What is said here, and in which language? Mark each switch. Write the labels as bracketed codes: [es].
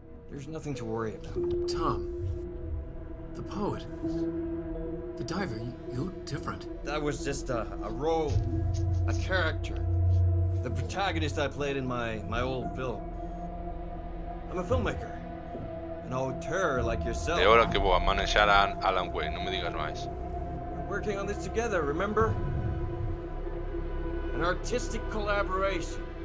[en] There's nothing to worry about. Tom. The poet. The diver. You look different. That was just a role, a character. The protagonist I played in my old film. I'm a filmmaker. An auteur like yourself. [gl] E ora que vou a manexar a Alan Wake, non me digas máis. [en] We're working on this together, remember? An artistic collaboration.